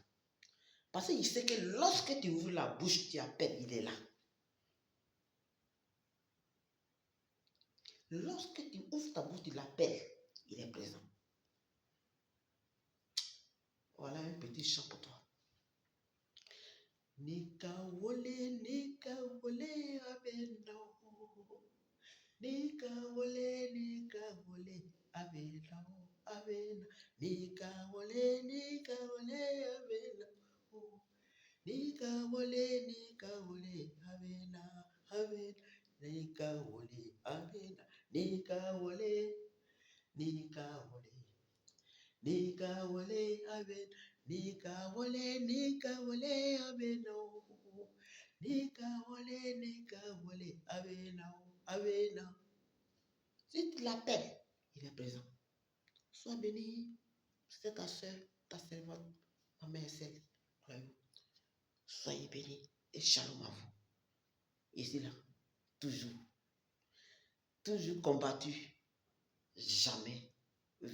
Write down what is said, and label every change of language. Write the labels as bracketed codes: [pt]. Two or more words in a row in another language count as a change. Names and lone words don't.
[fr] Parce qu'il sait que lorsque tu ouvres la bouche, tu appelles, il est là. Lorsque tu ouvres ta bouche, tu l'appelles, il est présent. Voilà un petit chant pour toi. [ee] Nika wole abeno. Nika wole abeno. Abena. Nika wole abeno. Nika wole abena. Abena. Nika wole abena. Nika wole abena. Nika wole abeno. Nika wole abeno. Abena. [fr] Si tu l'appelles, il est présent. Sois béni. C'est ta soeur, ta servante, ma mère celle. Soyez bénis et shalom à vous. Ici là, toujours, toujours combattu, jamais vaincu.